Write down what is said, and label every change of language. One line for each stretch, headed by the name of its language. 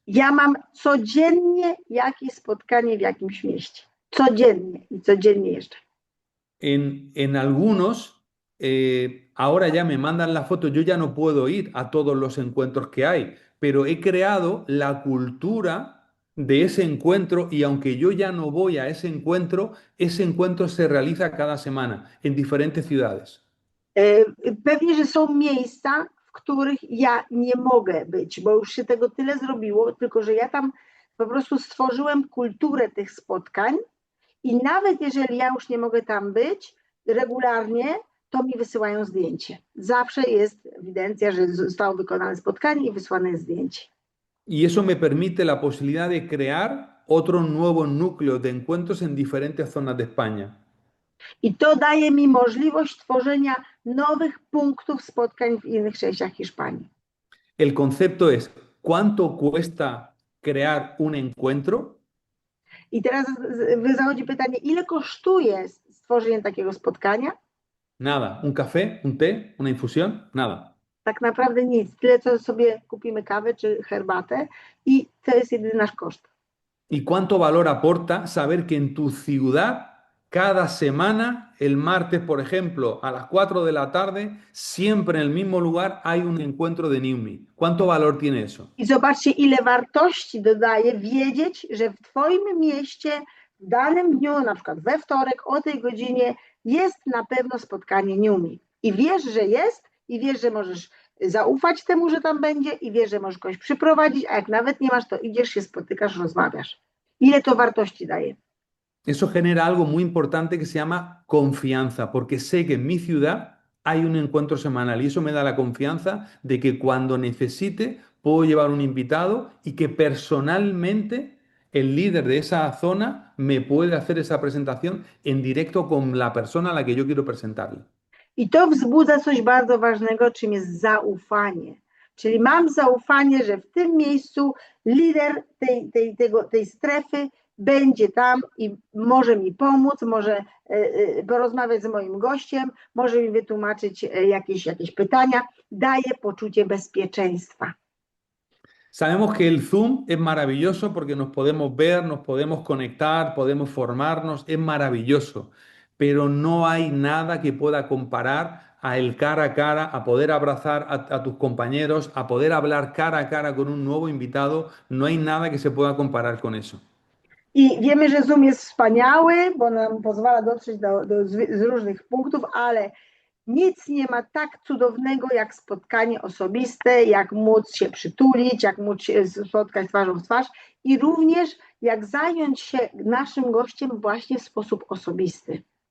Polish: Ja mam codziennie jakieś spotkanie w jakimś mieście. Codziennie jeszcze.
Spanish: En algunos, ahora ya me mandan la foto, yo ya no puedo ir a todos los encuentros que hay, pero he creado la cultura de ese encuentro y aunque yo ya no voy a ese encuentro se realiza cada semana en diferentes ciudades.
Polish: Pewnie, że są miejsca, w których ja nie mogę być, bo już się tego tyle zrobiło, tylko że ja tam po prostu stworzyłem kulturę tych spotkań i nawet jeżeli ja już nie mogę tam być regularnie, to mi wysyłają zdjęcie. Zawsze jest ewidencja, że zostało wykonane spotkanie i wysłane jest zdjęcie.
Spanish: y eso me permite la posibilidad de crear otros nuevos núcleos de encuentros en diferentes zonas de España.
Polish: I to daje mi możliwość tworzenia nowych punktów spotkań w innych częściach Hiszpanii.
Spanish: El concepto es, ¿cuánto cuesta crear un encuentro?
Polish: I teraz zachodzi pytanie, ile kosztuje stworzenie takiego spotkania?
Spanish: Nada. ¿Un café? ¿Un té? ¿Una infusión? Nada.
Polish: Tak naprawdę nic. Tyle, co sobie kupimy kawę czy herbatę i to jest jedyny nasz koszt.
Spanish: ¿Y cuánto valor aporta saber que en tu ciudad, cada semana, el martes, por ejemplo, a las 4 de la tarde, siempre en el mismo lugar hay un encuentro de NewMe? ¿Cuánto valor tiene eso?
Polish: I zobaczcie, ile wartości dodaje wiedzieć, że w Twoim mieście w danym dniu, na przykład we wtorek o tej godzinie jest na pewno spotkanie NewMe. I wiesz, że jest, i wiesz, że możesz zaufać temu, że tam będzie, i wiesz, że możesz kogoś przyprowadzić, a jak nawet nie masz, to idziesz, się spotykasz, rozmawiasz. Ile to wartości daje?
Spanish: Eso genera algo muy importante que se llama confianza, porque sé que en mi ciudad hay un encuentro semanal y eso me da la confianza de que cuando necesite puedo llevar un invitado y que personalmente el líder de esa zona me puede hacer esa presentación en directo con la persona a la que yo quiero presentarle.
Polish: I to wzbudza coś bardzo ważnego, czym jest zaufanie. Czyli mam zaufanie, że w tym miejscu lider tej strefy będzie tam i może mi pomóc, może porozmawiać z moim gościem, może mi wytłumaczyć jakieś pytania, daje poczucie bezpieczeństwa.
Spanish: Sabemos que el Zoom es maravilloso porque nos podemos ver, nos podemos conectar, podemos formarnos, es maravilloso, pero no hay nada que pueda comparar a el cara a cara, a poder abrazar a tus compañeros, a poder hablar cara a cara con un nuevo invitado, no hay nada que se pueda comparar con eso.
Polish: I wiemy, że Zoom jest wspaniały, bo nam pozwala dotrzeć z różnych punktów, ale nic nie ma tak cudownego jak spotkanie osobiste, jak móc się przytulić, jak móc się spotkać twarzą w twarz i również jak zająć się naszym gościem właśnie w sposób osobisty.